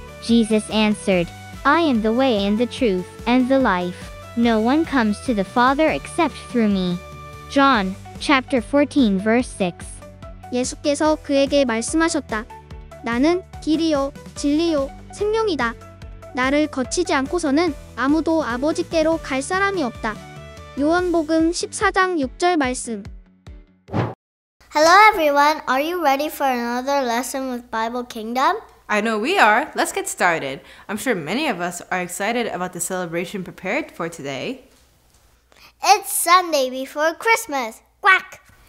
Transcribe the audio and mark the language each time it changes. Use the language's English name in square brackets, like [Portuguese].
[English] Jesus answered, I am the way and the truth and the life. No one comes to the Father except through me. John chapter 14 verse 6. [Korean] 예수께서 그에게 말씀하셨다. 나는 길이요, 진리요, 생명이다. 나를 거치지 않고서는 아무도 아버지께로 갈 사람이 없다. 요한복음 14장 6절 말씀. [English] Hello everyone, are you ready for another lesson with Bible Kingdom? I know we are. Let's get started. I'm sure many of us are excited about the celebration prepared for today. It's Sunday before Christmas. Quack!